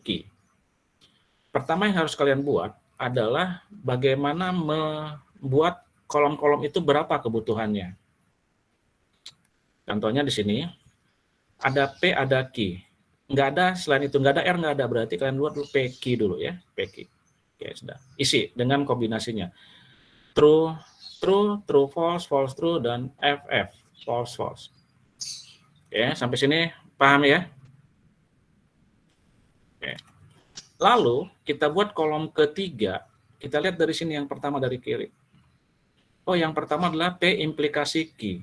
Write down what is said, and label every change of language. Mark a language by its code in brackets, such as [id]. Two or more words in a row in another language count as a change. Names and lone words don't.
[id] Pertama yang harus kalian buat adalah bagaimana membuat kolom-kolom itu berapa kebutuhannya. Contohnya di sini, ada P, ada Q. Nggak ada, selain itu nggak ada R, nggak ada. Berarti kalian buat dulu PQ dulu ya, PQ. Oke, sudah. Isi dengan kombinasinya. [en] True, true, true, false, false, true, dan FF, false, false. [id] Oke, sampai sini paham ya? Oke. Lalu, kita buat kolom ketiga. Kita lihat dari sini yang pertama dari kiri. Oh, yang pertama adalah P implikasi Q.